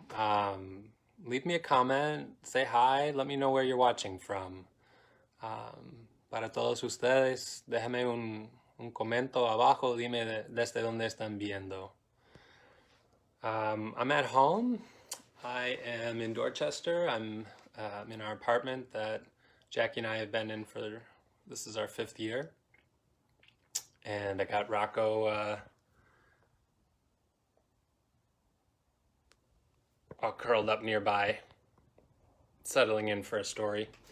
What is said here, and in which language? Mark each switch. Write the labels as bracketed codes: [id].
[en] Um, Leave me a comment, say hi, let me know where you're watching from. [es] Para todos ustedes, déjame un comento abajo, dime desde dónde están viendo. [en] I'm at home. I am in Dorchester. I'm in our apartment that Jackie and I have been in for, this is our 5th year. And I got Rocco all curled up nearby, settling in for a story.